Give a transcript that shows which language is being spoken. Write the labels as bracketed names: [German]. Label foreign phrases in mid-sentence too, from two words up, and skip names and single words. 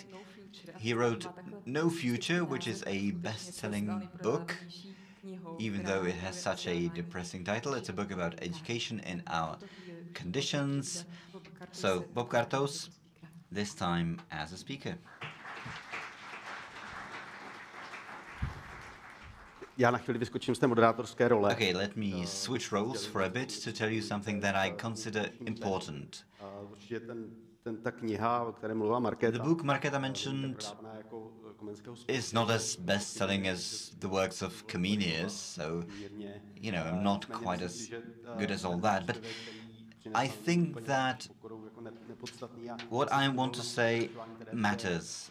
[English] He wrote No Future, which is a best-selling book. Even though it has such a depressing title, it's a book about education in our conditions. So, Bob Kartos, this time as a speaker. [Czech] Já na chvíli vyskočím z té moderátorské role. [English] Okay, let me switch roles for a bit to tell you something that I consider important. [Czech] Ta kniha, o které mluvila Markéta, [English] the book Markéta mentioned is not as best-selling as the works of Comenius, so, you know, I'm not quite as good as all that, but I think that what I want to say matters.